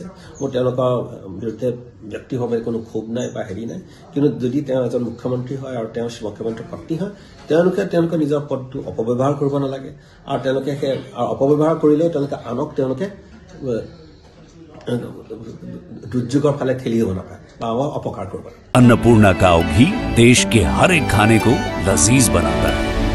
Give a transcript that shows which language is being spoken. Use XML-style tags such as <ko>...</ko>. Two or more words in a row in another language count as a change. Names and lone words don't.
<as>মোৰ তেওঁলোকৰ বিৰুদ্ধে ব্যক্তিভাৱে কোনো ক্ষোভ নাই বা হেৰি নাই, কিন্তু যদি তেওঁ এজন মুখ্যমন্ত্ৰী হয় আৰু তেওঁ মুখ্যমন্ত্ৰীৰ পত্নী হয়, তেওঁলোকে নিজৰ পদটো অপব্যৱহাৰ কৰিব নালাগে। আৰু তেওঁলোকে সেই অপব্যৱহাৰ কৰিলেও আনক দুৰ্যোগৰ ফালে ঠেলি দিব নাপায় বা অপকাৰ কৰিব।</as> <hi>अन्नपूर्णा काव घी देश के हर एक खाने को लजीज बनाता है।</hi>